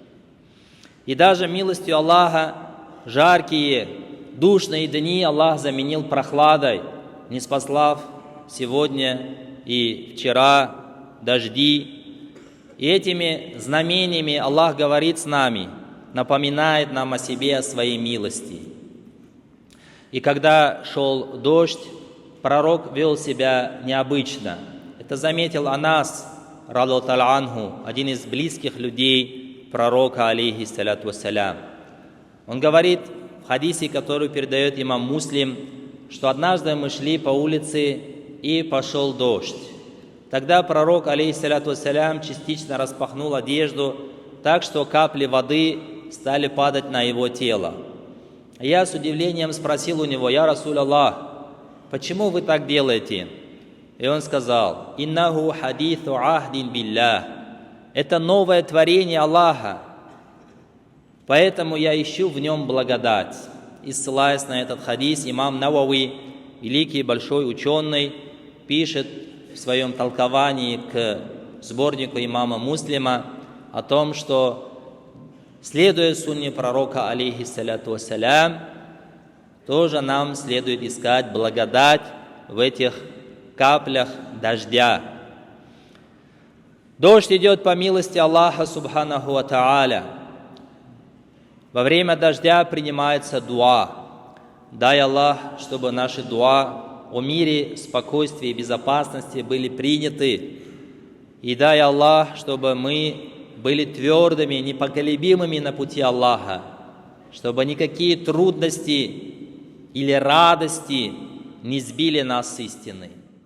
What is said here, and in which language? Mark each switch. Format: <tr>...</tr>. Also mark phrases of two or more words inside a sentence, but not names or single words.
<ru>И даже милостью Аллаха жаркие, душные дни Аллах заменил прохладой, ниспослав сегодня и вчера дожди. И этими знамениями Аллах говорит с нами, напоминает нам о себе, о своей милости. И когда шел дождь, пророк вел себя необычно. Это заметил Анас,</ru> <ar>رضي الله تعالى عنه,</ar> <ru>один из близких людей пророка,</ru> <ar>عليه الصلاة والسلام.</ar> <ru>Он говорит в хадисе, который передает имам Муслим, что однажды мы шли по улице и пошел дождь. Тогда пророк,</ru> <ar>عليه الصلاة والسلام,</ar> <ru>частично распахнул одежду, так что капли воды стали падать на его тело. Я с удивлением спросил у него:</ru> <ar>«يا رسول الله,</ar> <ru>почему вы так делаете?» И он сказал:</ru> <ar>«إنه حديث عهد بالله».</ar> <ru>Это новое творение Аллаха, поэтому я ищу в нем благодать. И ссылаясь на этот хадис, имам Навави, великий большой ученый, пишет в своем толковании к сборнику имама Муслима о том, что, следуя сунне пророка,</ru> <ar>عليه الصلاة والسلام,</ar> <ru>тоже нам следует искать благодать в этих каплях дождя. Дождь идет по милости Аллаха</ru> <ar>سبحانه وتعالى.</ar> <ru>Во время дождя принимается дуа. Дай Аллах, чтобы наши дуа о мире, спокойствии и безопасности были приняты. И дай Аллах, чтобы мы были твердыми, непоколебимыми на пути Аллаха, чтобы никакие трудности или радости не сбили нас с истины.</ru>